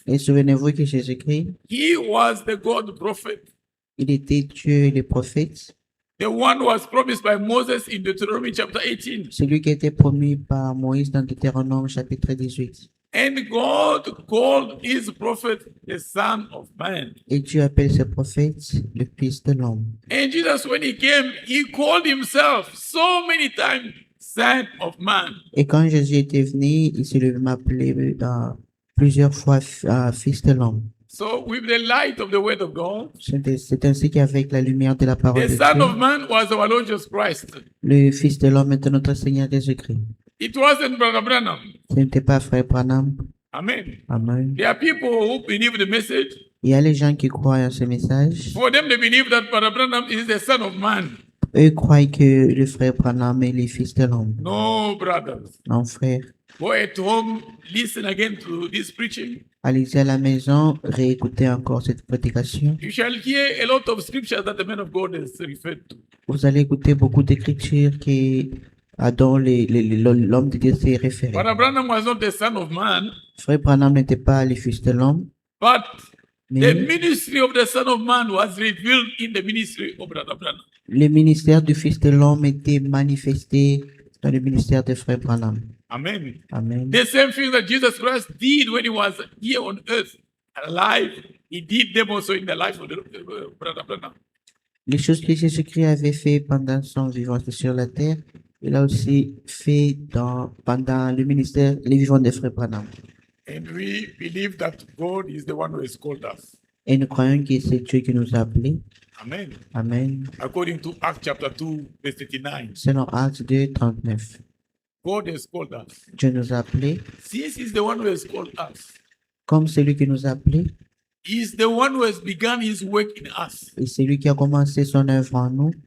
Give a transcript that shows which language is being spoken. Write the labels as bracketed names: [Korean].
[French] Et souvenez-vous que Jésus-Christ, [English] he was the God prophet, [French] il était Dieu et le prophète, [English] the one who was promised by Moses in Deuteronomy chapter 18. [French] celui qui a été promis par Moïse dans Deutéronome chapitre 18. [English] And God called his prophet the Son of Man. [French] Et Dieu appelle ce prophète le Fils de l'homme. [English] And Jesus, when he came, he called himself so many times Son of Man. [French] Et quand Jésus était venu, il se lui appelé plusieurs fois Fils de l'homme. [English] So with the light of the word of God, [French] C'est ainsi qu'avec la lumière de la parole [English] the [French] de [English] Son of [French] Dieu, [English] Man was our Lord Jesus Christ. [French] le Fils de l'homme était notre Seigneur Jésus-Christ. [English] It wasn't Brother Branham. [French] Ce n'était pas Frère Branham. [English] Amen. [French] Amen. [English] There are people who believe the message. [French] Il y a les gens qui croient en ce message. [English] For them, they believe that Brother Branham is the Son of Man. [French] Eux croient que le Frère Branham est le Fils de l'homme. [English] No, brothers. [French] Non, frère. [English] Go at home, listen again to this preaching. [French] Allez-y à la maison, réécoutez encore cette prédication. [English] You shall hear a lot of scriptures that the man of God has referred to. [French] Vous allez écouter beaucoup d'écritures dont l'homme de Dieu s'est référé. [English] Brother Branham was not the Son of Man, [French] Frère Branham n'était pas le Fils de l'homme, [English] but the [French] mais [English] ministry of the Son of Man was revealed in the ministry of Brother Branham. [French] le ministère du Fils de l'homme était manifesté dans le ministère de Frère Branham. [English] Amen. [French] Amen. [English] The same thing that Jesus Christ did when he was here on earth, alive, he did them also in the life of the Brother Branham. [French] Les choses que Jésus-Christ avait fait pendant son vivant sur la terre, il a aussi fait pendant le ministère, les vivants de Frère Branham. [English] And we believe that God is the one who has called us. [French] Et nous croyons que c'est Dieu qui nous a appelés. [English] Amen. [French] Amen. [English] According to Acts chapter 2, verse 39, [French] Selon Actes 2, 39. [English] God has called us. [French] Dieu nous a appelés. [English] Since he's the one who has called us, [French] Comme celui qui nous a appelés, [English] He's the one who has begun his work in us. [French] Et c'est lui qui a commencé son œuvre en nous.